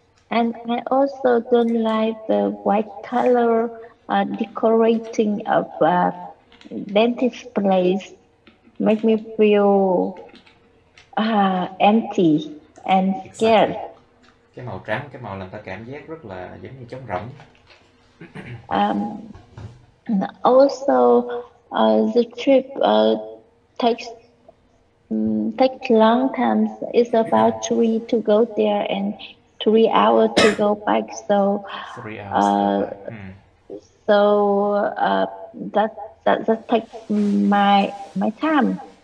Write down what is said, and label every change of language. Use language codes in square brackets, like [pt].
[en] And I also don't like the white color decorating of dentist place. Make me feel empty and scared. [vi] Cái màu trắng, cái màu làm ta cảm giác rất là giống như trống rỗng. [en] Also, the trip takes long time. It's about 3 to go there and 3 hours to go back. So 3 hours. So that takes my time.